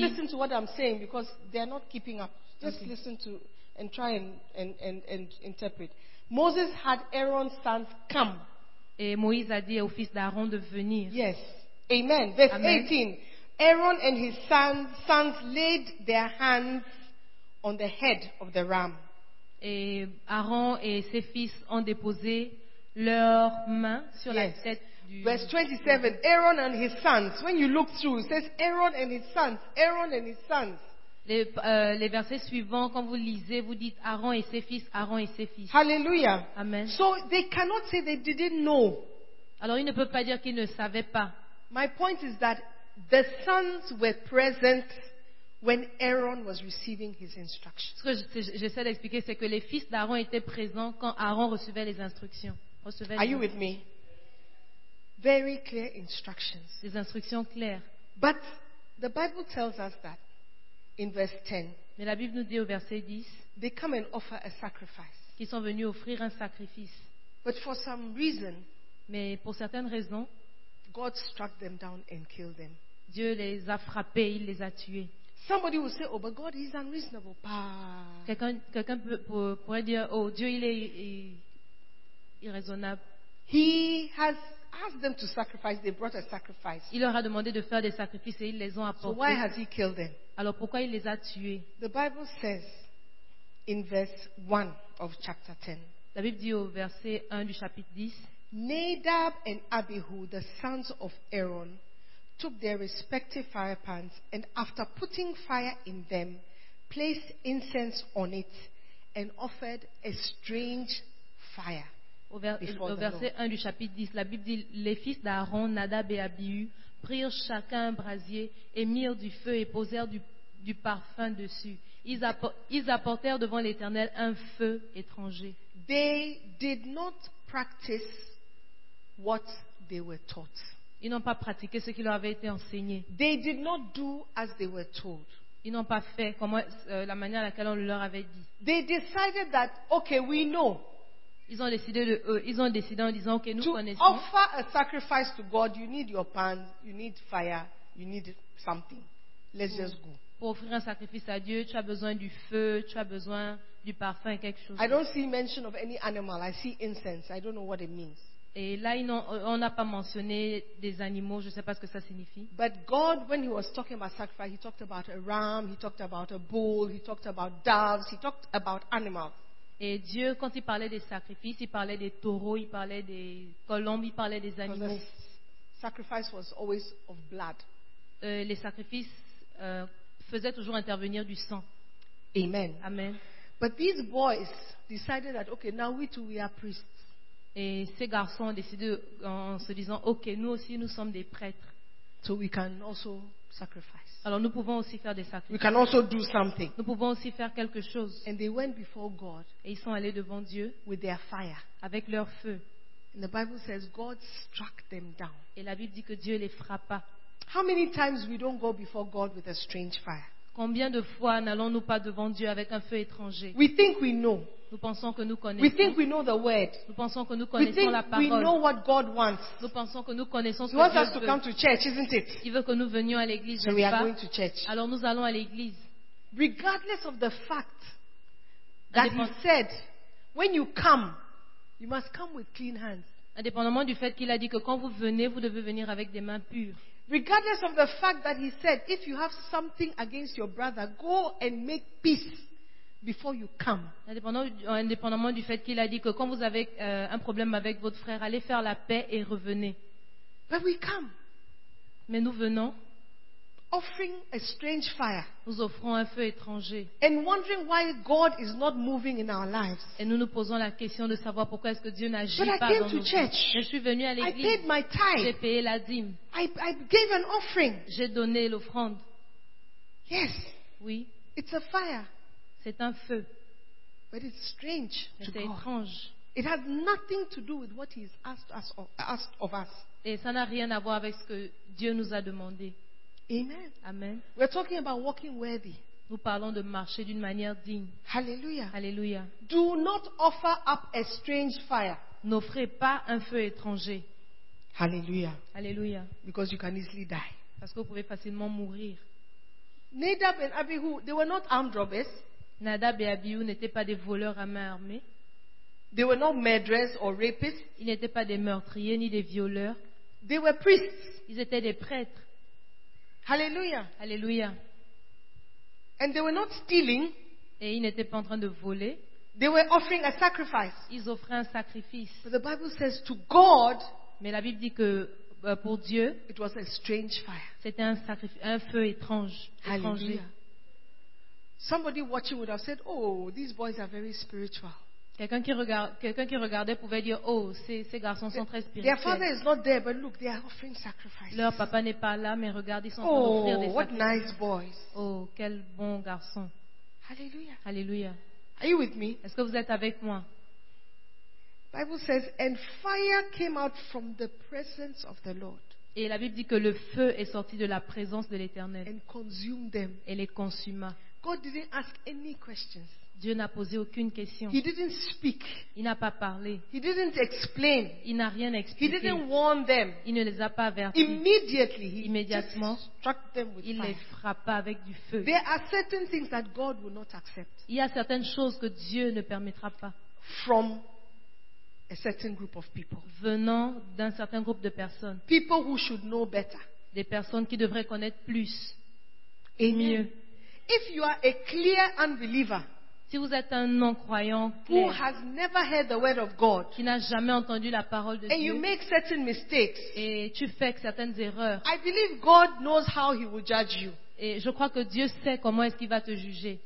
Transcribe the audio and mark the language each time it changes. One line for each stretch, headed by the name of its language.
English: Just listen to what I'm saying because they are not keeping up. Just okay. Listen to and try and interpret. Moses had Aaron's sons come.
French: Et Moïse a dit au fils d'Aaron de venir.
English: Yes. Amen. Verse Amen. 18. Aaron and his sons laid their hands on the head of the ram.
French: Et Aaron et ses fils ont déposé leurs mains sur yes. la tête du...
English: Verse 27. Aaron and his sons. When you look through, it says Aaron and his sons. Aaron and his sons.
French: Les versets suivants, quand vous lisez, vous dites Aaron et ses fils, Aaron et ses fils.
English: Hallelujah. Amen. So they cannot say they didn't know.
French: Alors ils ne peuvent pas dire qu'ils ne savaient pas.
English: My point is that the sons were present when Aaron was receiving his instructions.
French: Ce que j'essaie d'expliquer, c'est que les fils d'Aaron étaient présents quand Aaron recevait les instructions.
English: Are you with me? Very clear instructions.
French: Des instructions claires.
English: But the Bible tells us that. In verse 10,
French: mais la Bible nous dit au verset 10,
English: they come and offer a sacrifice.
French: Qu'ils sont venus offrir un sacrifice.
English: But for some reason,
French: mais pour certaines raisons,
English: God struck them down and killed them.
French: Dieu les a frappés, il les a tués.
English: Somebody will say, oh, but God is unreasonable.
French: Quelqu'un pourrait dire, oh, Dieu il est irraisonnable.
English: He has asked them to sacrifice. They brought a sacrifice.
French: Il leur a demandé de faire des sacrifices et ils les ont apportés.
English: So why has he killed them?
French: Alors pourquoi il les a tués?
English: The Bible says in verse 1 of chapter 10.
French: La Bible dit au verset 1 du chapitre 10.
English: Nadab and Abihu, the sons of Aaron, took their respective firepans and after putting fire in them, placed incense on it and offered a strange fire.
French: Au verset 1 du chapitre 10, la Bible dit, les fils d'Aaron, Nadab et Abihu, prirent chacun un brasier et mirent du feu et posèrent du parfum dessus. Ils apportèrent devant l'Éternel un feu étranger.
English: They did not practice what they were taught.
French: Ils n'ont pas pratiqué ce qui leur avait été enseigné.
English: They did not do as they were told.
French: Ils n'ont pas fait comme la manière à laquelle on leur avait dit.
English: They decided that, okay, we know.
French: Ils ont décidé en disant que okay, nous
English: to
French: connaissons.
English: To offer a sacrifice to God, you need your pan, you need fire, you need something. Let's just go.
French: Pour offrir un sacrifice à Dieu, tu as besoin du feu, tu as besoin du parfum, quelque chose.
English: I don't see mention of any animal. I see incense. I don't know what it means.
French: Et là, on n'a pas mentionné des animaux. Je ne sais pas ce que ça signifie.
English: But God, when He was talking about sacrifice, He talked about a ram, He talked about a bull, He talked about doves, He talked about animals.
French: Et Dieu, quand il parlait des sacrifices, il parlait des taureaux, il parlait des colombes, il parlait des animaux.
English: Because the sacrifice was always of blood.
French: Les sacrifices faisaient toujours intervenir du sang.
English: Amen.
French: Amen.
English: But these boys decided that, okay, now we too we are priests.
French: Et ces garçons ont décidé en se disant, ok, nous aussi nous sommes des prêtres.
English: So we can also sacrifice.
French: Alors nous pouvons aussi faire des sacrifices.
English: We can also do something.
French: Nous pouvons aussi faire quelque chose.
English: And they went before God.
French: Et ils sont allés devant Dieu.
English: With their fire.
French: Avec leur feu.
English: And the Bible says God struck them down.
French: Et la Bible dit que Dieu les frappa.
English: How many times we don't go before God with a strange fire?
French: Combien de fois n'allons-nous pas devant Dieu avec un feu étranger?
English: We think we know.
French: Nous pensons que nous connaissons.
English: We think we know the word.
French: Nous pensons que nous connaissons la parole.
English: We know what God wants.
French: Nous pensons que nous connaissons ce que Dieu veut.
English: He wants us to come to church, isn't it?
French: Il veut que nous venions à l'église,
English: so we are going to church.
French: Alors nous allons à l'église.
English: Regardless of the fact that He said, when you come, you must come with clean hands.
French: Indépendamment du fait qu'il a dit que quand vous venez, vous devez venir avec des mains pures.
English: Regardless of the fact that He said, if you have something against your brother, go and make peace. Before you come.
French: Indépendamment du fait qu'il a dit que quand vous avez un problème avec votre frère, allez faire la paix et revenez.
English: But we come.
French: Mais nous venons.
English: Offering a strange fire.
French: Nous offrons un feu étranger.
English: And wondering why God is not moving in our lives.
French: Et nous nous posons la question de savoir pourquoi est-ce que Dieu n'agit
English: But
French: pas
English: I came
French: dans
English: to
French: nos
English: church.
French: Vies. Je suis venu à l'église.
English: I paid my tithe.
French: J'ai payé la dîme.
English: I gave an offering.
French: J'ai donné l'offrande.
English: Yes.
French: Oui.
English: It's a fire.
French: C'est un feu.
English: But it's strange.
French: Mais c'est étrange.
English: It has nothing to do with what He has asked of us.
French: Et ça n'a rien à voir avec ce que Dieu nous a demandé.
English: Amen.
French: Amen.
English: We're talking about walking worthy.
French: Nous parlons de marcher d'une manière digne.
English: Hallelujah.
French: Hallelujah.
English: Do not offer up a strange fire.
French: N'offrez pas un feu étranger.
English: Hallelujah.
French: Hallelujah.
English: Because you can easily die.
French: Parce que vous pouvez facilement mourir.
English: Nadab and Abihu, they were not armed robbers.
French: Nadab et Abihu n'étaient pas des voleurs à main armée.
English: They were not murderers or rapists.
French: Ils n'étaient pas des meurtriers ni des violeurs.
English: They were priests.
French: Ils étaient des prêtres.
English: Hallelujah.
French: Hallelujah.
English: And they were not stealing.
French: Et ils n'étaient pas en train de voler.
English: They were offering a sacrifice.
French: Ils offraient un sacrifice.
English: But the Bible says to God.
French: Mais la Bible dit que pour Dieu,
English: it was a strange fire.
French: C'était un feu étrange.
English: Hallelujah. Somebody watching would have said, "Oh, these boys are very spiritual."
French: Quelqu'un qui regardait pouvait dire, "Oh, ces garçons sont très spirituels."
English: Their father is not there, but look, they are offering sacrifices.
French: Leur papa n'est pas là, mais regardez, ils sont en train d'offrir des sacrifices.
English: Oh, what nice boys!
French: Oh, quel bon garçon!
English: Hallelujah!
French: Hallelujah!
English: Are you with me?
French: Est-ce que vous êtes avec moi?
English: Bible says, "And fire came out from the presence of the Lord."
French: Et la Bible dit que le feu est sorti de la présence de l'Éternel.
English: And consumed them.
French: Et les consuma.
English: God didn't ask any questions.
French: Dieu n'a posé aucune question.
English: He didn't speak.
French: Il n'a pas parlé.
English: He didn't explain.
French: Il n'a rien expliqué.
English: He didn't warn them.
French: Il ne les a pas avertis.
English: Immediately,
French: immédiatement,
English: he just struck them with
French: il
English: fire.
French: Les frappa avec du feu.
English: There are certain things that God will not accept.
French: Il y a certaines choses que Dieu ne permettra pas.
English: From a certain group of people.
French: Venant d'un certain groupe de personnes.
English: People who should know better.
French: Des personnes qui devraient connaître plus.
English: Amen.
French: Mieux.
English: If you are a clear unbeliever,
French: si vous êtes un non-croyant clair,
English: who has never heard the word of God,
French: qui n'a jamais entendu la parole de
English: and
French: Dieu,
English: you make certain mistakes,
French: et tu fais certaines erreurs,
English: I believe God knows how He will judge you.
French: Et je crois que Dieu sait comment est-ce qu'il va te juger.